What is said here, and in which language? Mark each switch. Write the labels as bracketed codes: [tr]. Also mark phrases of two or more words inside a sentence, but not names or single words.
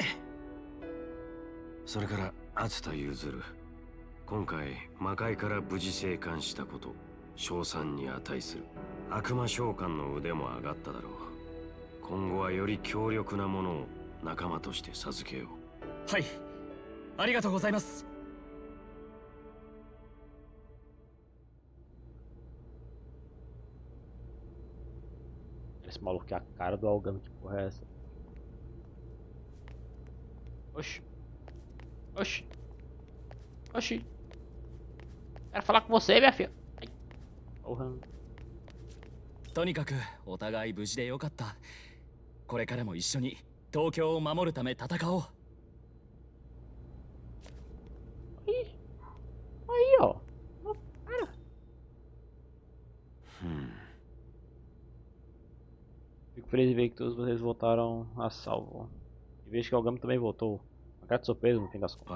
[ja] それから熱田譲る。今回魔界から無事生還したこと、称賛に値する。悪魔召喚の腕も上がっただろう。今後はより強力なものを仲間として授けよう。はい、ありがとうございます。 [pt] Esse maluco é a cara do Algami, que porra é essa? Oxi. Oxi. Oxi. Quero falar com você, minha filha. Ai. Porra. [ja] とにかくお互い無事でよかった。これからも一緒に東京を守るため戦おう。 [pt] Aí, ó. Cara. Fico feliz de ver que todos vocês voltaram a salvo. E vejo que o Algami também voltou. Uma grata surpresa no fim das contas.